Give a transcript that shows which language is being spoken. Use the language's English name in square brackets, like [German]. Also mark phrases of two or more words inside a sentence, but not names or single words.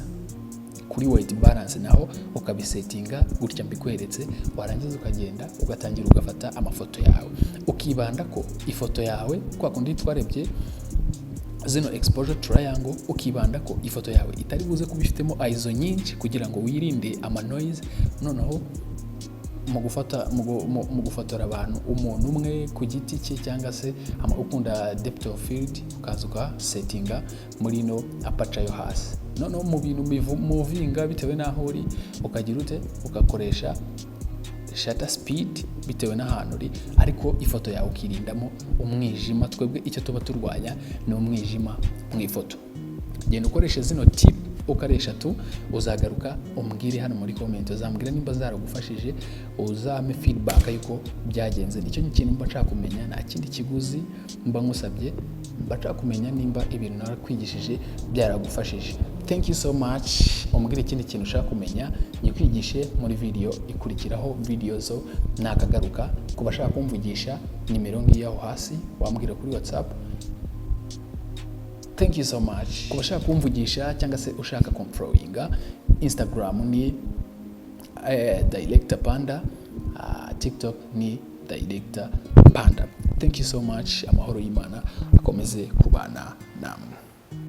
[Kinyarwanda] Kuri [English] white balance [Kinyarwanda] naho ukabisetinga gutya mbikweretse, warangiza ukagenda ugatangira ugafata amafoto yawe, ukibanda ko ifoto yawe kwa kundi twarebye zino [English] exposure triangle, [Kinyarwanda] ukibanda ko ifoto yawe itari buze kuba ifitemo ISO nyinshi kugira ngo wirinde ama noise. Noneho mu gufotora abantu, umuntu umwe ku giti cye cyangwa se ukunda [English] depth of field, [Kinyarwanda] ukaza settinga muri no aperture yo hasi. Noneho mu bintu movinga bitewe naho uri, ukagira ugakoresha [English] shutter speed [Kinyarwanda] bitewe n'ahantu uri, ariko ifoto yawe ukirindamo umwijima. Twebwe icyo tuba turwanya ni umwijima mu ifoto. Genda ukoreshe zino tip ukaresha uzagaruka umbwire hano muri comment, uzambwira nimba zaragufashije, uzame feedback yuko byagenze. Nicyo kintu mba nshaka kumenya, nta kindi kiguzi mba ngusabye, mba nshaka kumenya nimba ibintu narakwigishije byaragufashije. [English] Thank you so much. [Kinyarwanda] Umbwire ikindi kintu ushaka kumenya nyikwigishe muri video ikurikiraho. Video zo nakagaruka. Kubashaka kumvugisha nimero ngiye aho hasi, wambwira kuri WhatsApp. [English] Thank you so much. [Kinyarwanda] Kubashaka kumvugisha cyangwa se ushaka kumfollowinga, Instagram ni Director Panda, TikTok ni Director Panda. [English] Thank you so much. [Kinyarwanda] Amahoro y'Imana akomeze kubana namwe.